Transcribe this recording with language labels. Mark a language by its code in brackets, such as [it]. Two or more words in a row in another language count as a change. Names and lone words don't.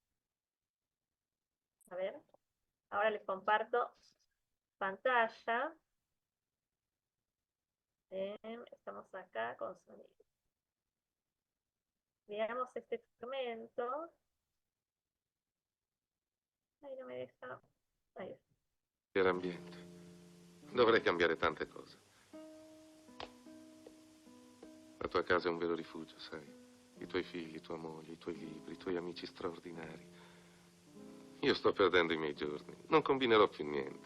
[es] A ver, ahora les comparto pantalla. Estamos acá con sonido. Veamos este fragmento. Ahí no me deja. Ahí está. [it] Cambiare ambiente. Dovrei cambiare tante cose. La tua casa è un vero rifugio, sai. I tuoi figli, tua moglie, i tuoi libri, i tuoi amici straordinari. Io sto perdendo i miei giorni. Non combinerò più niente.